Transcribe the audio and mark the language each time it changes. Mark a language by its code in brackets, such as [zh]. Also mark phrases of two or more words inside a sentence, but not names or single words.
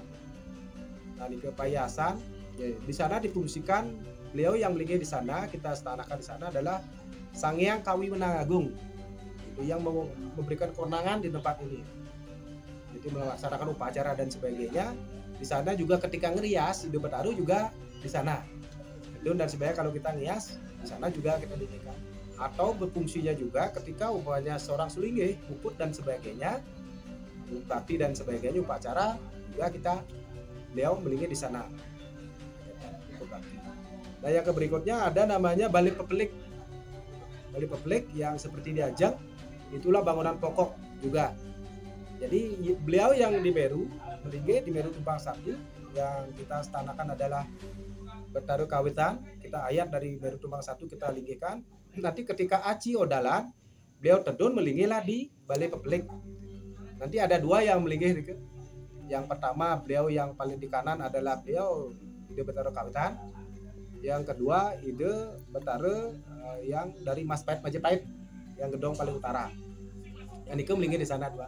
[id] Nah niki Payasan, ya, di sana difungsikan beliau yang melinggih di sana, kita stanakan di sana adalah Sanghyang Kawi Menang itu yang memberikan kewenangan di tempat ini. Jadi melaksanakan upacara dan sebagainya. Di sana juga ketika ngerias Ide Betaru juga di sana. Gedung dan sebagainya kalau kita ngias di sana juga kita linggihkan. Atau berfungsinya juga ketika umpamanya seorang sulinggih, puput dan sebagainya, bupati dan sebagainya upacara juga kita beliau melinggih di sana. Nah yang berikutnya ada namanya Bali Pepelik. Bali Pepelik yang seperti di Ajang, itulah bangunan pokok juga. Jadi beliau yang di Meru, melinggih di Meru Tumpang Satu, yang kita stanakan adalah Betaru Kawitan. Kita ayat dari Meru Tumpang Satu kita linggihkan. Nanti ketika Aci Odalan, beliau tedun melinggihlah di Bali Pepelik. Nanti ada dua yang melinggih. Yang pertama beliau yang paling di kanan adalah beliau Ide Betaru Kawitan. Yang kedua Ide Betaru yang dari Majapahit, yang gedong paling utara. Yang itu melinggih di sana dua.